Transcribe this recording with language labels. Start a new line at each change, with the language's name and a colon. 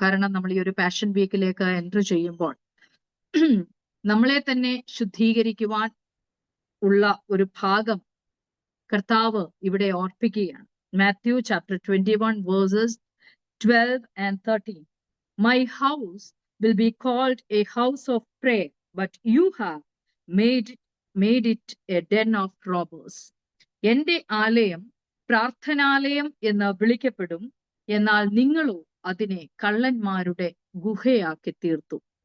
Malayalam: കാരണം നമ്മൾ ഈ ഒരു പാഷൻ വീക്കിലേക്ക് എൻറ്റർ ചെയ്യുമ്പോൾ നമ്മളെ തന്നെ ശുദ്ധീകരിക്കുവാൻ ഉള്ള ഒരു ഭാഗം കർത്താവ് ഇവിടെ ഓർപ്പിക്കുകയാണ്. Matthew chapter 21 versus 12 and 13.
English: My house will be called a house of prayer, but you have made it a den of robbers.
Malayalam: എന്റെ ആലയം പ്രാർത്ഥനാലയം എന്ന് വിളിക്കപ്പെടും, എന്നാൽ നിങ്ങളോ അതിനെ കള്ളന്മാരുടെ ഗുഹയാക്കി തീർത്തു.